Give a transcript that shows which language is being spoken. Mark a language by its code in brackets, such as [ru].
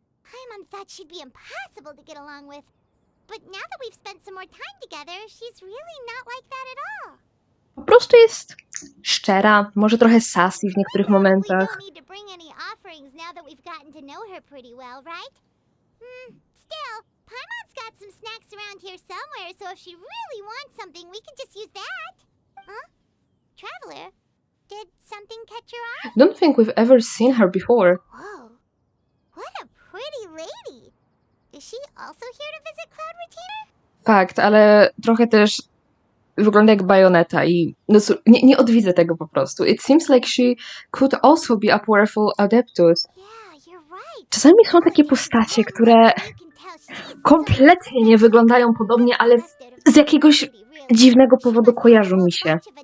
[en] Paimon thought she'd be impossible to get along with. But now that we've spent some more time together, she's really not like that at all. [pl] Po prostu jest szczera, może trochę sassy w niektórych momentach. [en] We don't need to bring any offerings now that we've gotten to know her pretty well, right? Still, Paimon's got some snacks around here somewhere, so if she really wants something, we can just use that. Huh? Traveler, did something catch your eye? Don't think we've ever seen her before. Whoa. What a pretty lady! Is she also here to visit Cloud Retainer? [pl] Fakt, ale trochę też wygląda jak bajoneta i no, nie odwidzę tego po prostu. [en] It seems like she could also be a powerful adeptus. Yeah, you're right. [pl] Czasami są takie postacie, które kompletnie nie wyglądają podobnie, ale z jakiegoś dziwnego powodu kojarzą mi się.